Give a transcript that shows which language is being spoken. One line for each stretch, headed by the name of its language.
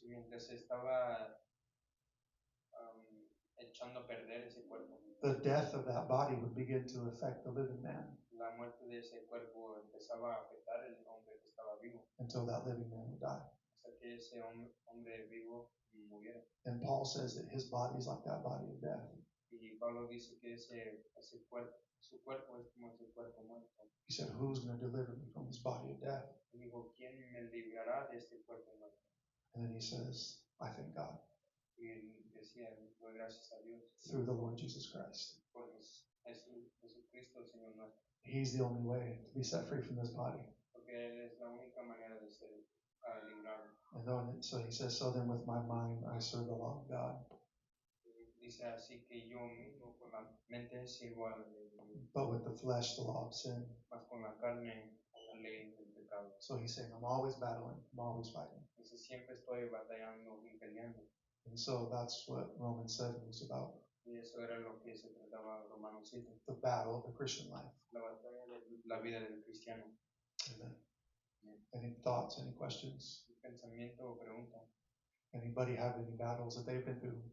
Spanish: Y mientras se estaba echando a perder ese cuerpo,
English: the death of that body would begin to affect the living man
Spanish: la muerte de ese cuerpo empezaba a afectar el hombre que estaba vivo,
English: until that living man would die.
Spanish: hasta que ese hombre vivo muriera.
English: And Paul says that his body is like that body of death.
Spanish: Y Pablo dice que ese cuerpo, su cuerpo es como ese cuerpo muerto.
English: He said, who's going to deliver me from this body of death?
Spanish: Y dijo, ¿quién me librará de este cuerpo muerto?
English: And then he says, I thank God.
Spanish: Y él decía, doy gracias a Dios
English: through the Lord Jesus Christ.
Spanish: por Jesucristo, Señor nuestro,
English: He's the only way to be set free from this body.
Spanish: porque Él es la única manera de ser librado.
English: And then, so he says, so then with my mind I serve the law of God,
Spanish: Dice así que yo mismo con la mente sirvo a la ley de Dios,
English: but with the flesh the law of sin.
Spanish: mas con la carne a la ley del pecado.
English: So he's saying, I'm always battling, I'm always fighting.
Spanish: Entonces siempre estoy batallando y peleando.
English: And so that's what Romans 7 was about,
Spanish: Y eso era lo que se trataba Romanos 7,
English: the battle of the Christian life.
Spanish: la batalla de la vida del cristiano.
English: Amen. Any thoughts, any questions?
Spanish: Pensamiento o pregunta.
English: Anybody have any battles that they've been through?